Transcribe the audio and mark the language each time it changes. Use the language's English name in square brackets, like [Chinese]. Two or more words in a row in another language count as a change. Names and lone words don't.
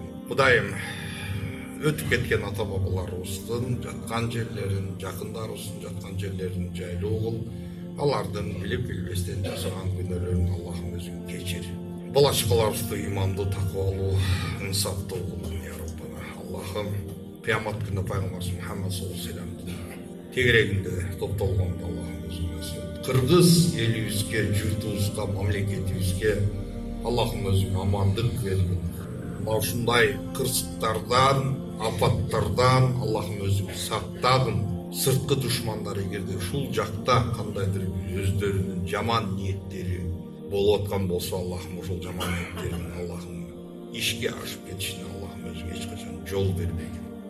[Kyrgyz] Кудайым өтүп кеткен ата бабаларыбыздын жаткан жерлерин, жакындарыбыздын жаткан жерлерин жайлуу кыл. Алардын билип билбестен жасаган күнөөлөрүн Аллахым өзүң кечир. Балачкаларыбызды имандуу, такыбалуу, инсаптуу кылгын [Arabic] يا ربنا. [Kyrgyz] Аллахым кыямат күнү пайгамбарыбыз Мухаммад [Arabic] صلى الله عليه وسلم [Kyrgyz] тегерегинде топтолгондо Аллахым өзүң насип. Кыргыз элибизге, журтубузга, мамлекетибизге Аллахым өзүң амандык бергин. Ушундай кырсыктардан, апаттардан Аллахым өзүң сактагын. Сырткы душмандар эгерде ушул жакта кандайдыр өздөрүнүн жаман ниеттери болуп аткан болсо, Аллахым ошол жаман ниеттерин Аллахым ишке ашып кетишине Аллахым өзүң эч качан жол бербегин.